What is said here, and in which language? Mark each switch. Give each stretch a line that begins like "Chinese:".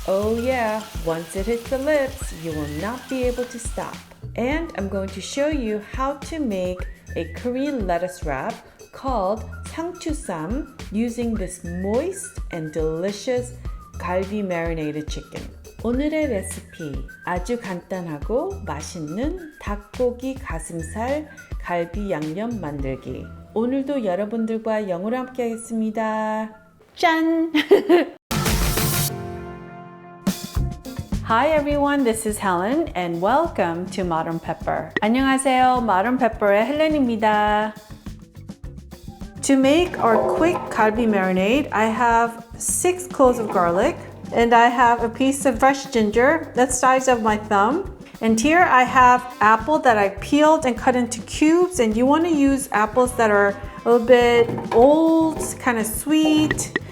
English: Oh yeah, once it hits the lips, you will not be able to stop. And I'm going to show you how to make a Korean lettuce wrap called 상추쌈 using this moist and delicious 갈비 marinated chicken.
Korean: 오늘의 레시피, 아주 간단하고 맛있는 닭고기 가슴살 갈비 양념 만들기. 오늘도 여러분들과 영어로 함께 하겠습니다. 짠!
English: Hi everyone, this is Helen and welcome to Modern Pepper.
Korean: 안녕하세요, Modern Pepper의 헬렌입니다.
English: To make our quick galbi marinade, I have 6 cloves of garlic and I have a piece of fresh ginger that's the size of my thumb. And here I have apple that I peeled and cut into cubes, and you want to use apples that are a little bit old, kind of sweet.